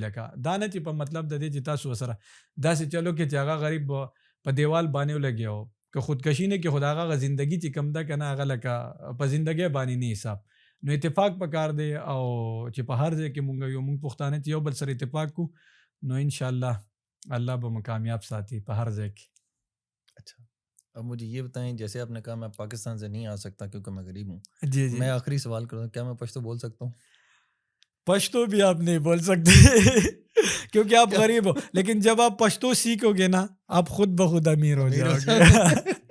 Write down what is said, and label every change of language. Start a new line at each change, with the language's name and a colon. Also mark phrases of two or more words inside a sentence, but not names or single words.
Pashto: لکه دا نه چې په مطلب د دې چې تاسو ورسره داسې چلو کې چې هغه غریب په دیوال باندې ولګي، که خودکشي نه کې، خو د هغه زندګي چې کوم ده که نه هغه لکه په زندګۍ باندې نه حساب. نو اتفاق پکار دی، او چې په هر ځای کې مونږ پښتانه چې یو بل سره اتفاق کو، نو انشاءاللہ اللہ به مو کامیاب ساتي په ہر ځای کې.
Urdu: اچھا، اب مجھے یہ بتائیں، جیسے آپ نے کہا میں پاکستان سے نہیں آ سکتا کیونکہ میں غریب ہوں، جی جی میں آخری سوال کروں، کیا میں پشتو بول سکتا ہوں؟ پشتو بھی آپ نہیں بول سکتے کیونکہ آپ غریب ہو، لیکن جب آپ پشتو سیکھو گے نا آپ خود بخود امیر ہو جاؤ گے.